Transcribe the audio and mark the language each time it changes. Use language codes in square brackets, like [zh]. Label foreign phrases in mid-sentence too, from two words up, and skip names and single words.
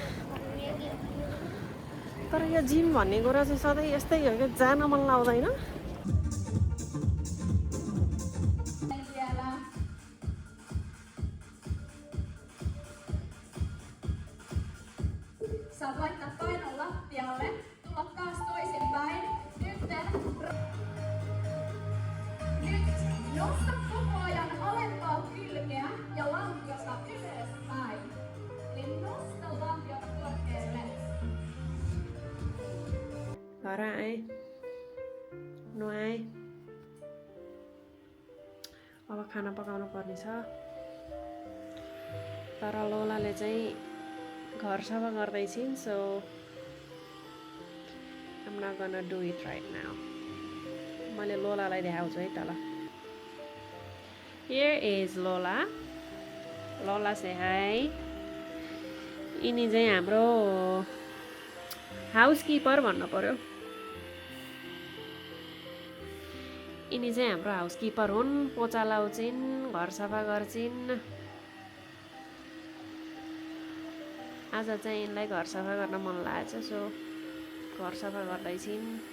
[ne] तर यो जिम भन्ने कुरा चाहिँ सधैँ यस्तै हो कि जान मन लाग्दैन। [fi] Saat laittaa painon lattialle, tulla taas toisinpäin. Nyt nosta koko ajan alempaa kylkeä ja lantiota ylöspäin. Eli nosta lantiota korkealle. [ne] घर आएँ, नुहाएँ, अब खाना पकाउनु पर्ने छ। तर लोलाले चाहिँ घर सफा गर्दैछिन्, [en] सो I'm not gonna do it right now. [ne] मैले लोलालाई देखाउँछु है तल। [en] Here is Lola. Lola say hi. [ne] यिनी चाहिँ हाम्रो हाउसकिपर भन्नु पर्यो। यिनी चाहिँ हाम्रो हाउसकिपर हुन्, पोचा लाउँछिन्, घर सफा गर्छिन्। आज चाहिँ यिनलाई घर सफा गर्न मन लागेछ, सो घर सफा गर्दैछिन्।